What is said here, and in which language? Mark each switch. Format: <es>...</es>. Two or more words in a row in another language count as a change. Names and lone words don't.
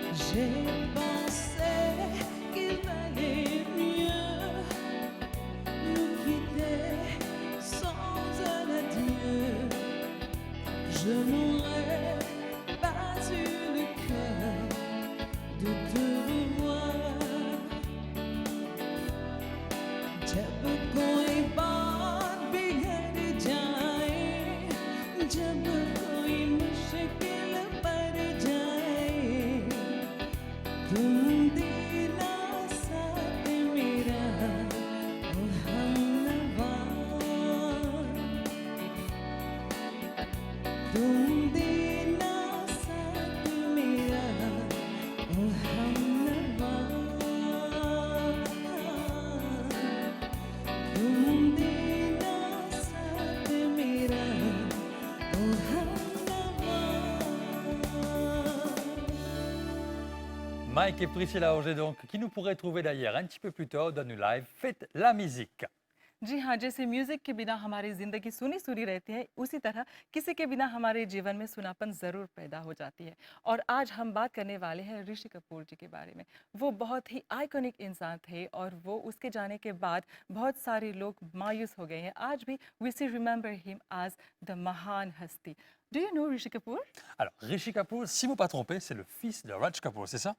<fr>J'ai pensé qu'il valait mieux nous quitter sans un adieu. Je n'aurais pas eu le cœur de te revoir.</fr> <hi>जब कोई बात बिगड़ जाए, जब कोई मुश्किल पड़ जाए, तुम देना साथ मेरा ओ हमनवा। तुम देना साथ मेरा ओ हमनवा। तुम देना साथ मेरा ओ हमनवा।</hi> <fr>Mike et Priscilla Auger, donc, qui nous pourraient trouver d'ailleurs un petit peu plus tôt dans nos lives. Faites la musique.</fr> <hi>जी हाँ, जैसे म्यूजिक के बिना हमारी जिंदगी सुनी सुनी रहती है, उसी तरह किसी के बिना हमारे जीवन में सुनापन जरूर पैदा हो जाती है। और आज हम बात करने वाले हैं ऋषि कपूर जी के बारे में। वो बहुत ही आइकॉनिक इंसान थे और वो उसके जाने के बाद बहुत सारे लोग मायूस हो गए हैं। आज भी</hi> <en>we still remember him as the</en> <hi>महान हस्ती।</hi> <en>do you know ऋषि कपूर?</en> <fr>Alors, Rishi Kapoor, si vous ne pas trompé, c'est le fils de Raj Kapoor, c'est ça?</fr>